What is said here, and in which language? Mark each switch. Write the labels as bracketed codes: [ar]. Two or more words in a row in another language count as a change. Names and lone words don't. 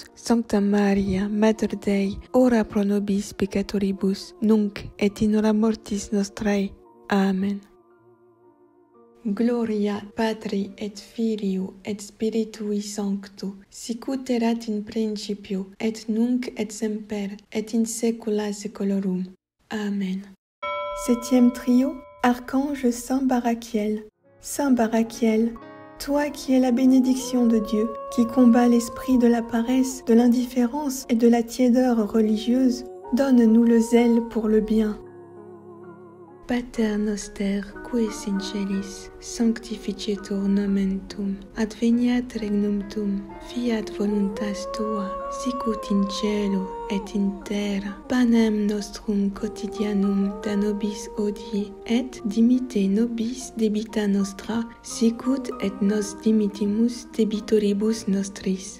[la] Sancta Maria, Mater Dei, ora pro nobis peccatoribus, nunc et in hora mortis nostrae. Amen. Gloria Patri et Filio et Spiritui Sancto, sicut erat in principio, et nunc et semper, et in saecula saeculorum. Amen. [fr] Septième trio, Archange Saint Barachiel. Saint Barachiel, toi qui es la bénédiction de Dieu, qui combat l'esprit de la paresse, de l'indifférence et de la tiédeur religieuse, donne-nous le zèle pour le bien. [la] Pater noster, qui es in celis, sanctificetur nomen tuum, adveniat regnum tuum, fiat voluntas tua, sicut in cielo et in terra. Panem nostrum quotidianum da nobis hodie, et dimitte nobis debita nostra, sicut et nos dimittimus debitoribus nostris.